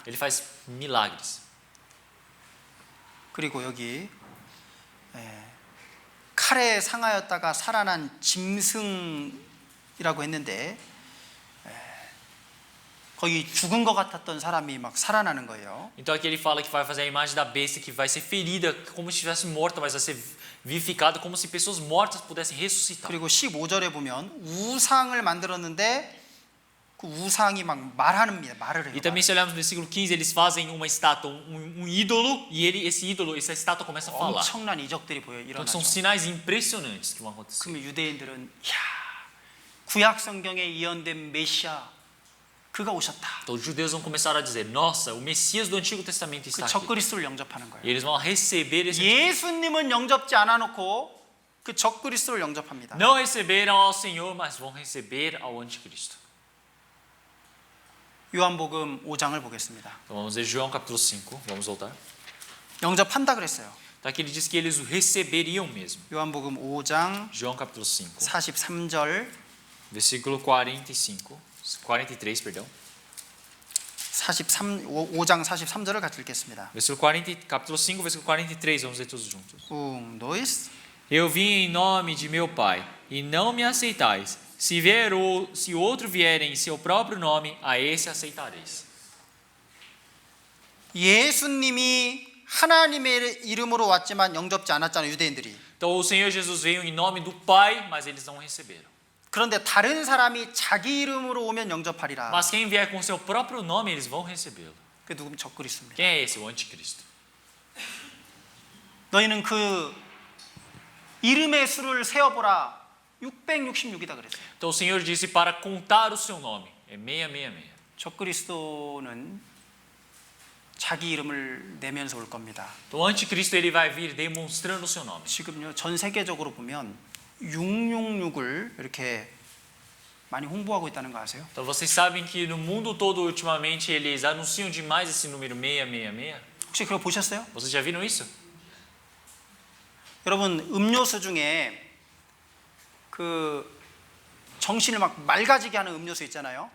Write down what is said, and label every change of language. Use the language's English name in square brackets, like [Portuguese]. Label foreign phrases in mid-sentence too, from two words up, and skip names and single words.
[Portuguese] Ele faz milagres. [Korean] 그리고 여기 칼에 상하였다가 살아난 짐승이라고 했는데 거기 죽은 것 같았던 사람이 막 살아나는 거예요. [Portuguese] Então aqui ele fala que vai fazer a imagem da besta que vai ser ferida como se estivesse morta, mas vai ser vivificada como se pessoas mortas pudessem ressuscitar. [Korean] 그리고 15절에 보면 우상을 만들었는데 그 우상이 막 말을 해요. [Portuguese] E também se olharmos no versículo 15, eles fazem uma estátua, ídolo, e essa estátua começa a falar. [Korean] 엄청난 이적들이 보여 [Portuguese] Então são [Korean] 일어나죠. [Portuguese] sinais impressionantes que vão acontecer. [Korean] 그러면 유대인들은 구약 성경에 예언된 메시아 그가 오셨다. [Portuguese] Então os judeus vão começar a dizer: Nossa, o Messias do Antigo Testamento [Korean] 그 [Portuguese] está aqui. [Korean] 적그리스도를 영접하는 [Portuguese] E [Korean] 거예요. [Portuguese] eles vão receber esse. [Korean] 예수님은 영접지 않아 놓고 그 적그리스도를 영접합니다. [Portuguese] Não receberam ao Senhor, mas vão receber ao Anticristo. [Korean] 요한복음 5장을 보겠습니다. [Portuguese] Então vamos ver João capítulo 5, vamos voltar. [Korean] 영접한다 그랬어요. [Portuguese] Então aqui ele diz que eles o receberiam mesmo. [Korean] 요한복음 5장 [Portuguese] João capítulo 5, [Korean] 43절 [Portuguese] versículo 43, perdão. [Korean] 5장 43절을 같이 읽겠습니다. [Portuguese] Versículo 40, capítulo 5, versículo 43, vamos ler todos juntos. 1, 2, Eu vim em nome de meu Pai, e não me aceitais. Se outro vier em seu próprio nome, a esse aceitareis. [Korean] 예수님이 하나님의 이름으로 왔지만 영접지 않았잖아요, 유대인들이. [Portuguese] Então o Senhor Jesus veio em nome do Pai, mas eles não receberam. [Korean] 그런데 다른 사람이 자기 이름으로 오면 영접하리라. [Portuguese] Mas quem vier com seu próprio nome, eles vão recebê-lo. [Korean] 그 누구면 적그리스도입니다. [Portuguese] Quem é esse? O Anticristo. [Korean] 너희는 그 이름의 수를 세어보라. 666이다 그랬어요. [Portuguese] Então o Senhor disse para contar o seu nome. É 666. [Korean] 적그리스도는 자기 이름을 내면서 올 겁니다. [Portuguese] Então o Anticristo ele vai vir demonstrando o seu nome. [Korean] 지금요 전 세계적으로 보면 666을 이렇게 많이 홍보하고 있다는 거 아세요? [Portuguese] Então vocês sabem que no mundo todo ultimamente eles anunciam demais esse número 666. [Korean] 혹시 그거 보셨어요? [Portuguese] Vocês já viram isso? [Korean] 여러분 음료수 중에 그 정신을 막 맑아지게 하는 음료수 있잖아요.